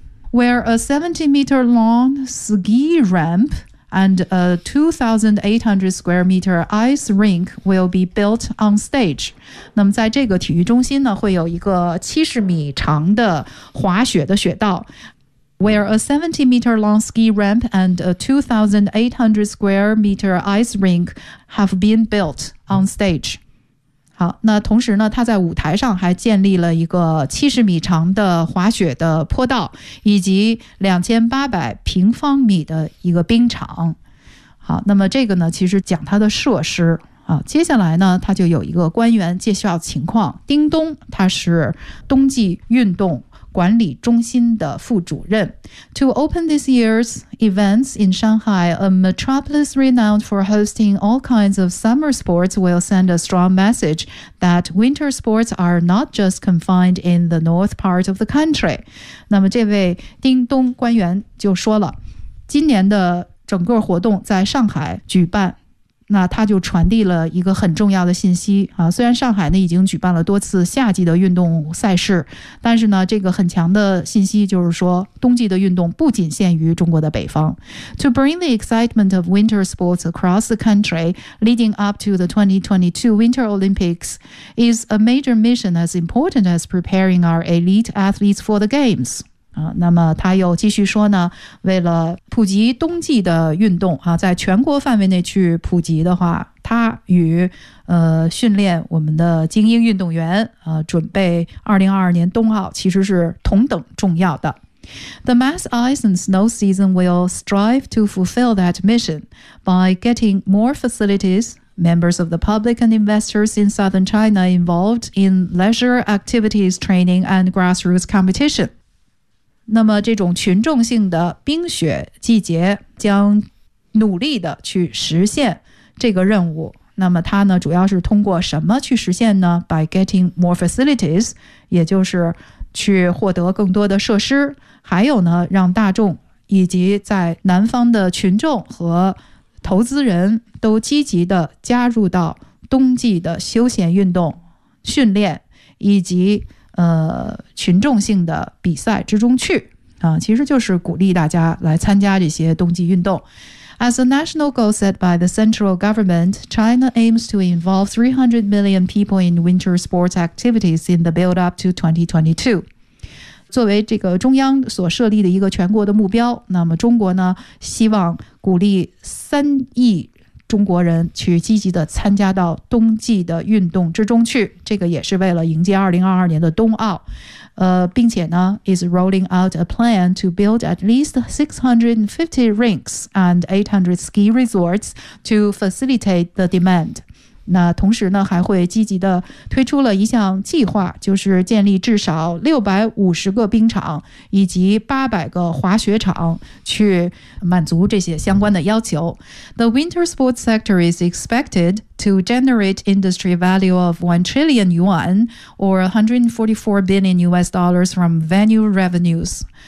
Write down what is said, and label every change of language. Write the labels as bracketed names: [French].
[English] Where a 70 meter long ski rampand a 2,800 square meter ice rink will be built on stage. [Chinese] 那么在这个体育中心呢会有一个70米长的滑雪的雪道。 [English] Where a 70 meter long ski ramp and a 2,800 square meter ice rink have been built on stage. [Chinese] 好，那同时呢他在舞台上还建立了一个70米长的滑雪的坡道，以及2800平方米的一个冰场。好，那么这个呢其实讲它的设施啊。接下来呢他就有一个官员介绍情况，丁东他是冬季运动管理中心的副主任。 [English] To open this year's events in Shanghai, a metropolis renowned for hosting all kinds of summer sports will send a strong message that winter sports are not just confined in the north part of the country. [Chinese] 那么这位丁东官员就说了，今年的整个活动在上海举办，那他就传递了一个很重要的信息啊，虽然上海呢已经举办了多次夏季的运动赛事，但是呢，这个很强的信息就是说，冬季的运动不仅限于中国的北方。 [English] To bring the excitement of winter sports across the country leading up to the 2022 Winter Olympics is a major mission as important as preparing our elite athletes for the games. [Chinese] 那么他又继续说呢，为了普及冬季的运动啊，在全国范围内去普及的话，他与训练我们的精英运动员准备2022年冬奥其实是同等重要的。 [English] The mass ice and snow season will strive to fulfill that mission by getting more facilities, members of the public and investors in southern China involved in leisure activities, training and grassroots competition. [Chinese] 那么这种群众性的冰雪季节将努力的去实现这个任务。那么它呢主要是通过什么去实现呢？ [English] By getting more facilities， [Chinese] 也就是去获得更多的设施，还有呢让大众以及在南方的群众和投资人都积极的加入到冬季的休闲运动训练以及群众性的比赛之中去啊，其实就是鼓励大家来参加这些冬季运动。 [English] As a national goal set by the central government, China aims to involve 300 million people in winter sports activities in the build-up to 2022. [Chinese] 作为这个中央所设立的一个全国的目标，那么中国呢，希望鼓励三亿中国人去积极的参加到冬季的运动之中去，这个也是为了迎接2022年的冬奥。并且呢 [English] is rolling out a plan to build at least 650 rinks and 800 ski resorts to facilitate the demand. [Chinese] 那同时呢，还会积极的推出了一项计划，就是建立至少650个冰场以及800个滑雪场，去满足这些相关的要求。 [English] The winter sports sector is expected to generate industry value of 1 trillion yuan or $144 billion from venue revenues。